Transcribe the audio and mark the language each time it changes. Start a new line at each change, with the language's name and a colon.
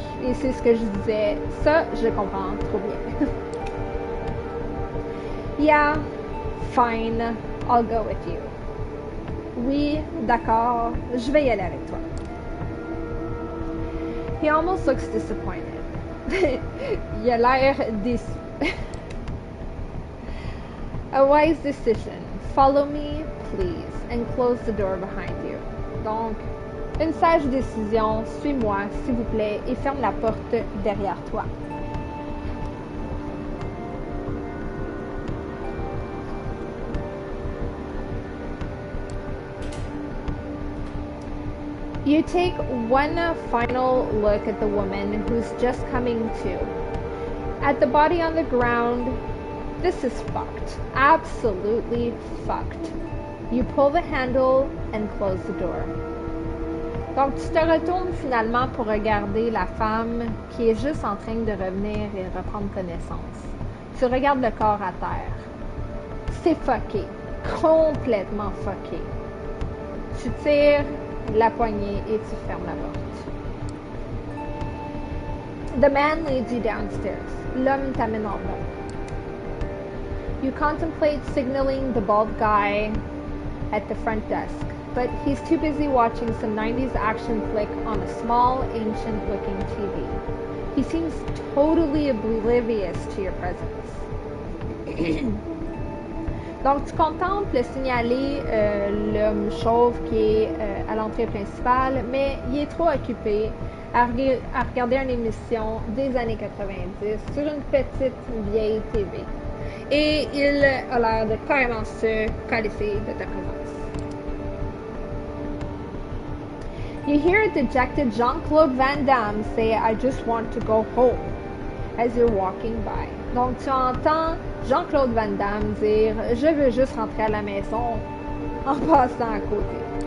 French: Et c'est ce que je disais, ça, je comprends trop bien.
English: Yeah, fine. I'll go with you.
French: Oui, d'accord, je vais y aller avec toi.
English: He almost looks disappointed.
French: Il a l'air déçu.
English: A wise decision. Follow me, please, and close the door behind you.
French: Donc, une sage décision, suis-moi, s'il vous plaît, et ferme la porte derrière toi.
English: You take one final look at the woman who's just coming to. At the body on the ground, this is fucked. Absolutely fucked. You pull the handle and close the door.
French: Donc, tu te retournes finalement pour regarder la femme qui est juste en train de revenir et reprendre connaissance. Tu regardes le corps à terre. C'est fucké. Complètement fucké. Tu tires la poignée et tu fermes la porte.
English: The man leads you downstairs.
French: L'homme t'amène en bas.
English: You contemplate signaling the bald guy at the front desk, but he's too busy watching some 90s action flick on a small, ancient-looking TV. He seems totally oblivious to your presence.
French: Donc, tu contemples le signaler l'homme chauve qui est à l'entrée principale, mais il est trop occupé à regarder une émission des années 90 sur une petite vieille TV. Et il a l'air de carrément se calisser de ta présence.
English: You hear a dejected Jean-Claude Van Damme say, "I just want to go home," as you're walking by.
French: Donc, tu entends Jean-Claude Van Damme dire « Je veux juste rentrer à la maison » en passant à côté.